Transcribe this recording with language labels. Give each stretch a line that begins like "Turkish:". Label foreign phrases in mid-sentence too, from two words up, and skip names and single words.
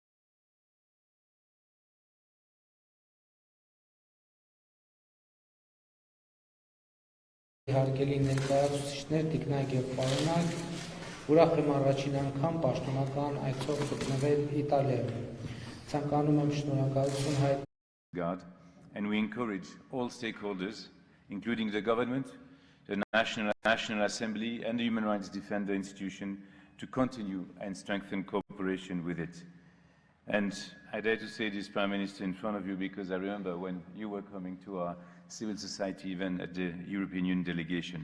Armenian: Հարգելի ներկայացուցիչներ, տիկնակ եւ պարոնակ, ուրախ եմ առաջին անգամ պաշտոնական այցով գտնվել Իտալիայում։ Ցանկանում եմ շնորհակալություն հայտնել
English: and we encourage all stakeholders, including the government, the National Assembly and the Human Rights Defender Institution, to continue and strengthen cooperation with it. And I dare to say this, Prime Minister, in front of you, because I remember when you were coming to our civil society event at the European Union delegation.